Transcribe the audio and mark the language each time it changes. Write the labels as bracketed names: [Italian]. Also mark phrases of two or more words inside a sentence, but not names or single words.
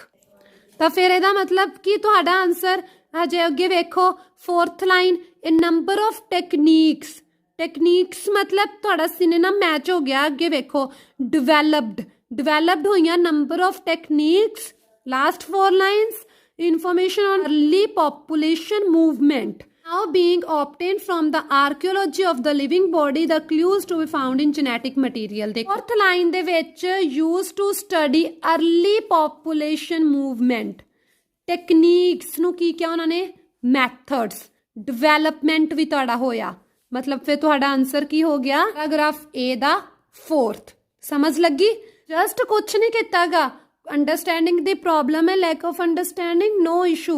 [Punjabi] ਤਾਂ ਫਿਰ ਇਹਦਾ ਮਤਲਬ ਕਿ ਤੁਹਾਡਾ ਆਨਸਰ ਹਜੇ ਅੱਗੇ ਵੇਖੋ 4th ਲਾਈਨ, ਇਹ [English] number of techniques. [Punjabi] ਟੈਕਨੀਕਸ ਮਤਲਬ ਤੁਹਾਡਾ [English] synonym match [Punjabi] ਹੋ ਗਿਆ। ਅੱਗੇ ਵੇਖੋ ਡਿਵੈਲਪਡ ਹੋਈਆਂ [English] number of techniques. last 4 lines, information on early population movement now being obtained from the archaeology of the living body, the clues to be found in genetic material। The 4th line [Punjabi] ਦੇ ਵਿੱਚ [English] used to study early population movement। [Punjabi] ਟੈਕਨੀਕਸ ਨੂੰ ਕੀ ਕਿਹਾ ਉਹਨਾਂ ਨੇ, ਮੈਥਡਸ। ਡਿਵੈਲਪਮੈਂਟ ਵੀ ਤੁਹਾਡਾ ਹੋਇਆ, ਮਤਲਬ ਫਿਰ ਤੁਹਾਡਾ ਆਨਸਰ ਕੀ ਹੋ ਗਿਆ, ਪੈਰਾਗ੍ਰਾਫ ਏ ਦਾ 4th। ਸਮਝ ਲੱਗੀ? ਜਸਟ ਕੁਛ ਨਹੀਂ ਕੀਤਾਗਾ, ਅੰਡਰਸਟੈਂਡਿੰਗ ਦੀ ਪ੍ਰੋਬਲਮ ਹੈ, [English] lack of understanding, no issue.